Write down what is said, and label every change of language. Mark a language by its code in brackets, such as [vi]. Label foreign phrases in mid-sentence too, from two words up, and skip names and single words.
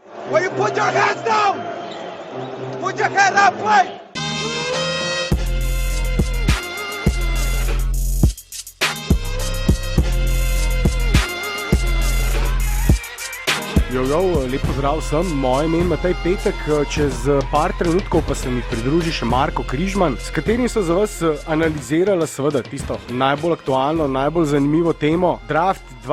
[en] Will you put your hands down? Put your hand up, play! [sl] Lep pozdrav vsem, moje ime je Matej Petek, čez par trenutkov pa se mi pridruži še Marko Križman, s katerim so za vas analizirala seveda tisto najbolj aktualno, najbolj zanimivo temo, draft